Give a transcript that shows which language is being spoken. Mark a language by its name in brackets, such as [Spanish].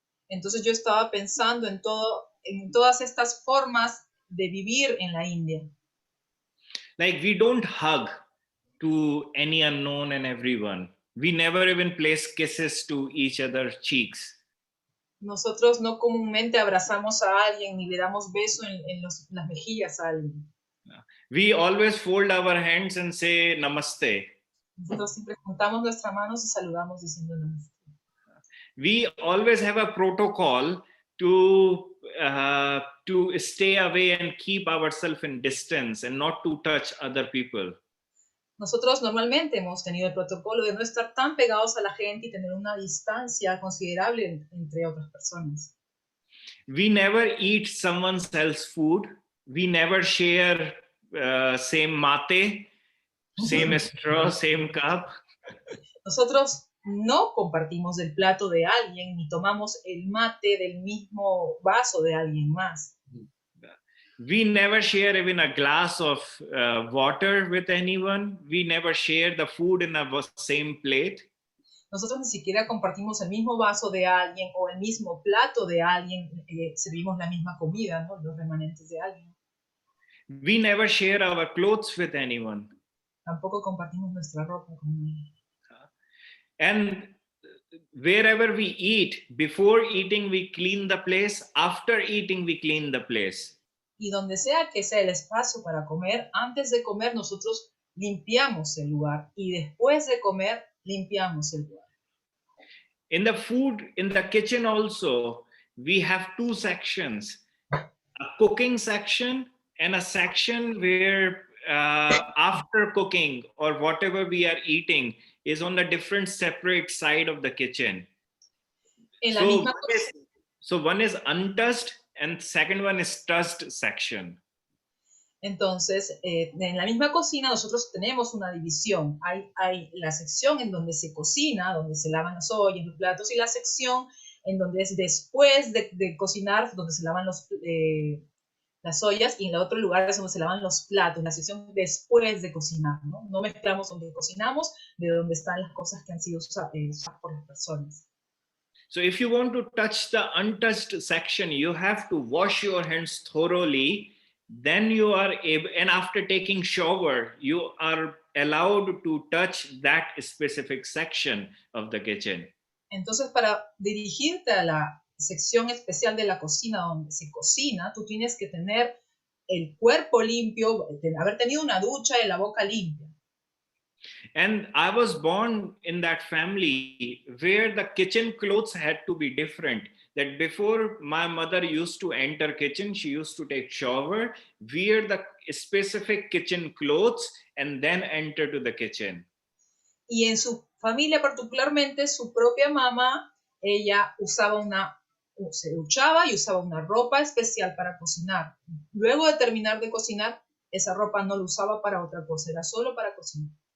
[Spanish] Entonces yo estaba pensando en todas estas formas de vivir en la India. [English] Like we don't hug to any unknown and everyone. We never even place kisses to each other's cheeks. [Spanish] Nosotros no comúnmente abrazamos a alguien ni le damos beso en las mejillas a alguien. [English] We always fold our hands and say namaste. [Spanish] Nosotros siempre juntamos nuestras manos y saludamos diciendo namaste. [English] We always have a protocol to stay away and keep ourselves in distance and not to touch other people. [Spanish] Nosotros normalmente hemos tenido el protocolo de no estar tan pegados a la gente y tener una distancia considerable entre otras personas. [English] We never eat someone else's food. We never share same mate, same straw, same cup. [Spanish] Nosotros no compartimos el plato de alguien ni tomamos el mate del mismo vaso de alguien más. [English] We never share even a glass of water with anyone. We never share the food in the same plate. [Spanish] Nosotros ni siquiera compartimos el mismo vaso de alguien o el mismo plato de alguien, servimos la misma comida, ¿no? Los remanentes de alguien. [English] We never share our clothes with anyone. [Spanish] Tampoco compartimos nuestra ropa con nadie. [English] And wherever we eat, before eating, we clean the place. After eating, we clean the place. [Spanish] Y donde sea que sea el espacio para comer, antes de comer nosotros limpiamos el lugar y después de comer limpiamos el lugar. [English] In the food, in the kitchen also, we have two sections, a cooking section and a section where after cooking or whatever we are eating is on the different separate side of the kitchen. So one is untouched and second one is touched section. [Spanish] Entonces, en la misma cocina nosotros tenemos una división. Hay la sección en donde se cocina, donde se lavan las ollas, los platos, y la sección en donde es después de cocinar, donde se lavan las ollas, y en el otro lugar es donde se lavan los platos, la sección después de cocinar, ¿no? No mezclamos donde cocinamos de donde están las cosas que han sido usadas por las personas. [English] So if you want to touch the untouched section, you have to wash your hands thoroughly. Then you are able, and after taking shower, you are allowed to touch that specific section of the kitchen. [Spanish] Entonces, para dirigirte a la sección especial de la cocina donde se cocina, tú tienes que tener el cuerpo limpio, haber tenido una ducha y la boca limpia. [English] And I was born in that family where the kitchen clothes had to be different. That before my mother used to enter kitchen, she used to take shower, wear the specific kitchen clothes, and then enter to the kitchen. [Spanish] Y en su familia particularmente, su propia mamá, ella se duchaba y usaba una ropa especial para cocinar. Luego de terminar de cocinar, esa ropa no la usaba para otra cosa, era solo para cocinar.